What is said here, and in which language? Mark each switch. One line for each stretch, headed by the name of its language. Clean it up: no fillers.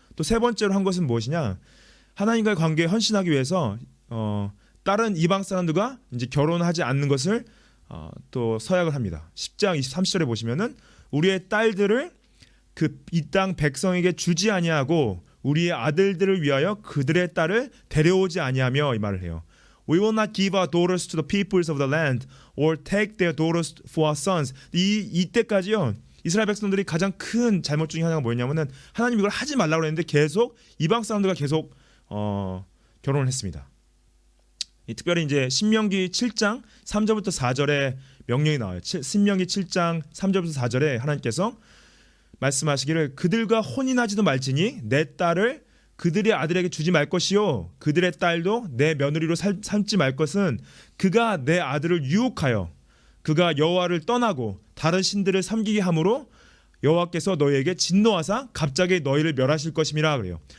Korean: 또 세 번째로 한 것은 무엇이냐? 하나님과의 관계에 헌신하기 위해서 다른 이방 사람들과 이제 결혼하지 않는 것을 또 서약을 합니다. 10장 23절에 보시면은 우리의 딸들을 그 이 땅 백성에게 주지 아니하고 우리의 아들들을 위하여 그들의 딸을 데려오지 아니하며 이 말을 해요.
English: We will not give our daughters to the peoples of the land or take their daughters for our sons.
Korean: 이때까지요. 이스라엘 백성들이 가장 큰 잘못 중에 하나가 뭐였냐면은 하나님 이걸 하지 말라고 했는데 계속 이방 사람들과 계속 결혼을 했습니다. 특별히 이제 신명기 7장 3절부터 4절에 명령이 나와요. 신명기 7장 3절부터 4절에 하나님께서 말씀하시기를 그들과 혼인하지도 말지니 내 딸을 그들의 아들에게 주지 말 것이요 그들의 딸도 내 며느리로 삼지 말 것은 그가 내 아들을 유혹하여 그가 여호와를 떠나고 다른 신들을 섬기게 함으로 여호와께서 너희에게 진노하사 갑자기 너희를 멸하실 것임이라 그래요.